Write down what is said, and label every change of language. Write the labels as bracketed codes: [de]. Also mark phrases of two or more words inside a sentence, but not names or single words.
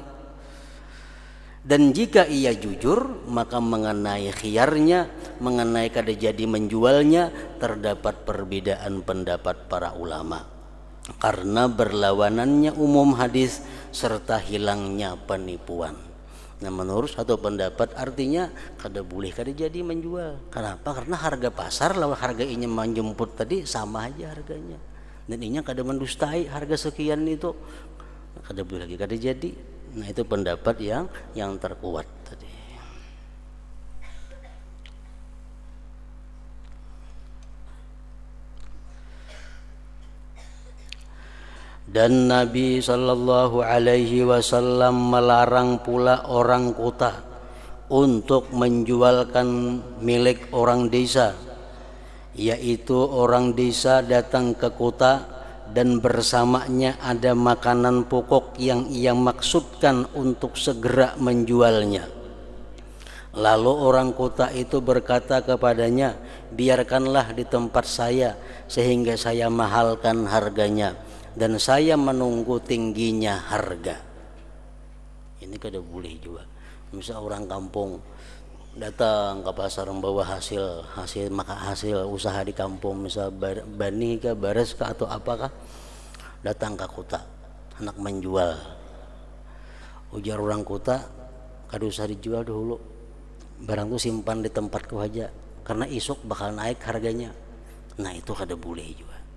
[id] Dan jika ia jujur, maka mengenai khiyarnya, mengenai kada jadi menjualnya, terdapat perbedaan pendapat para ulama. Karena berlawanannya umum hadis serta hilangnya penipuan. Nah menurut satu pendapat artinya kada boleh kada jadi menjual. Kenapa? Karena harga pasar lawan harga ini menjemput tadi sama aja harganya. Dan ini kada mendustai harga sekian itu, kada boleh lagi kada jadi. Nah itu pendapat yang terkuat tadi. Dan Nabi [ar] صلى الله عليه وسلم [id] melarang pula orang kota untuk menjualkan milik orang desa, yaitu orang desa datang ke kota dan bersamanya ada makanan pokok yang ia maksudkan untuk segera menjualnya. Lalu orang kota itu berkata kepadanya, biarkanlah di tempat saya sehingga saya mahalkan harganya, dan saya menunggu tingginya harga. Ini kada boleh juga. Misal orang kampung datang ke pasar membawa hasil usaha di kampung, misal bani kah, baras kah, atau apakah, datang ke kota hendak menjual. Ujar orang kota, kada usah dijual dulu, barang itu simpan di tempatku aja karena isuk bakal naik harganya. Nah itu kada boleh juga.